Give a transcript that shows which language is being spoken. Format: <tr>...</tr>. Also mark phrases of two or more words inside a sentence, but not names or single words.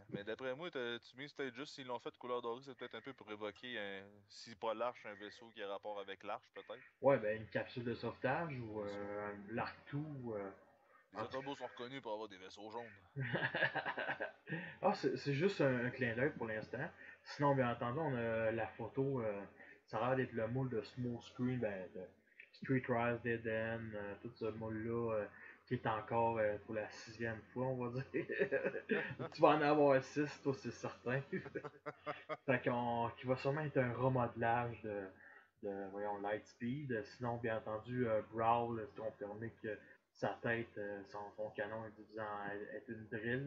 <fr>Mais d'après moi, tu mises peut-être juste s'ils l'ont fait de couleur dorée, c'est peut-être un peu pour évoquer, si pas l'arche, un vaisseau qui a rapport avec l'arche, peut-être. Ouais, ben une capsule de sauvetage ou C'est ça. l'Arctou. Les autobots sont reconnus pour avoir des vaisseaux jaunes. Ah, c'est juste un clin d'œil pour l'instant. Sinon, bien entendu, on a la photo. Ça a l'air d'être le moule de Small Screen, ben, de Street Rise Dead End, tout ce moule-là, qui est encore pour la 6e fois, on va dire. Tu vas en avoir 6, toi, c'est certain. Fait qui va sûrement être un remodelage voyons, Lightspeed. Sinon, bien entendu, Brawl, c'est confirmé que sa tête, son canon est divisé est une drill.</fr>